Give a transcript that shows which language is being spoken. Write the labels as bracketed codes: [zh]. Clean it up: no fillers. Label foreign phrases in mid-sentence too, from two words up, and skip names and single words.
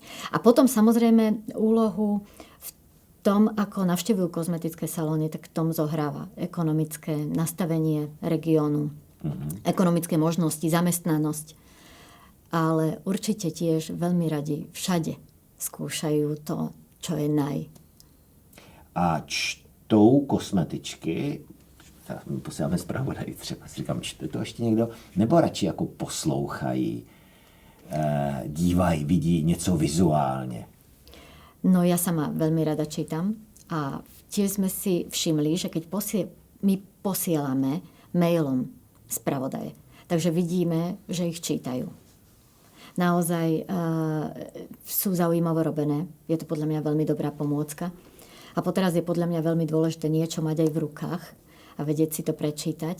[sk] A potom samozrejme úlohu v tom, ako navštevujú kozmetické salóny, tak v tom zohráva ekonomické nastavenie regiónu, ekonomické možnosti, zamestnanosť. Ale určite tiež veľmi radi všade skúšajú to, čo je [cs] A čtou kosmetičky, my posíláme zpravodají třeba, si říkám, čte to ještě někdo, nebo radši jako poslouchají, dívají, vidí něco vizuálně? [sk] No ja sama veľmi rada čítam a tiež sme si všimli, že keď my posielame mailom spravodaje, takže vidíme, že ich čítajú. Naozaj sú zaujímavo robené. Je to podľa mňa veľmi dobrá pomôcka. A poteraz je podľa mňa veľmi dôležité niečo mať aj v rukách a vedieť si to prečítať.